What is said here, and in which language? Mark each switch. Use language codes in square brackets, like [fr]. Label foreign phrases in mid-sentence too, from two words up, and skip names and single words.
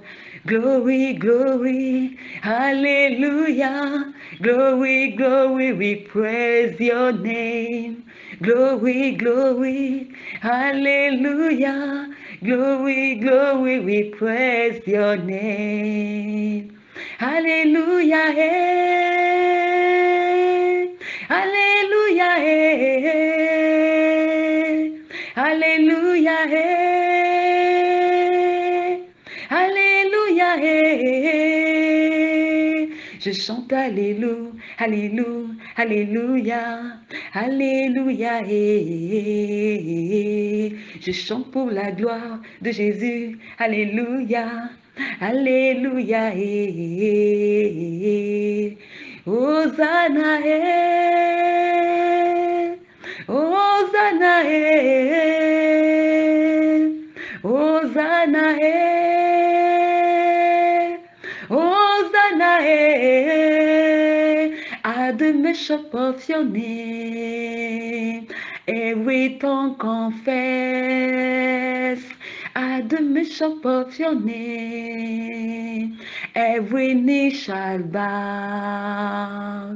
[en] Glory, glory, hallelujah. Glory, glory, we praise your name. Glory, glory, hallelujah. Glory, glory, we praise your name. Hallelujah, hey. Hallelujah, hey. Hallelujah, hey. [fr] Alléluia, hey. Je chante Alléluia, Alléluia, Alléluia, Alléluia, hey. Je chante pour la gloire de Jésus, Alléluia, Alléluia, hey. Hosanna, hey. Hosanna, hey. Hosanna, hey. Hosanna, hey. [en] At the mention of your name, every tongue confess. At the mention of your name, every knee shall bow.